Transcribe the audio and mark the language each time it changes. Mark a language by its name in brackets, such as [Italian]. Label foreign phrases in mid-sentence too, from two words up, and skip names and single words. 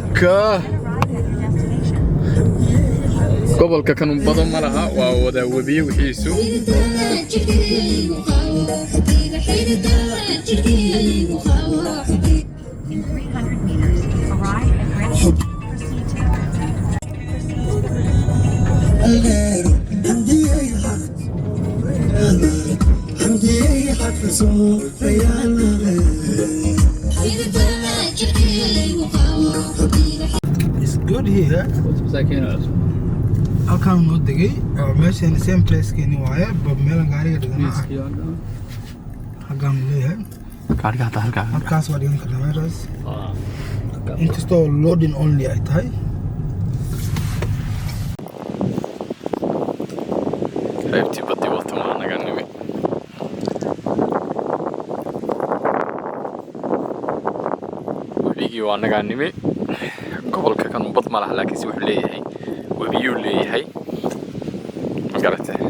[English] اوكي Arrive at your destination. [Somali] gobolka kan badan ma laha waa wada wabiye wixiisu [English] In 300 meters, arrive at Grand. Proceed It's good here. [Somali] halkaan noo degay meeshan [English] same place [Somali] keeni waaye meelan gaariga dhigana halkaan leeyahay gaariga hata halkaa halkaas waa dhigan karnaa meeshaas inkastoo [English] loading only [Somali] ay tahay qaybtii badii wata waa naga nimi webigii waa nagaa nimi gobolka kan bad ma laha laakiinse wuxuu leeyahay webiyuu leeyahay ma garatay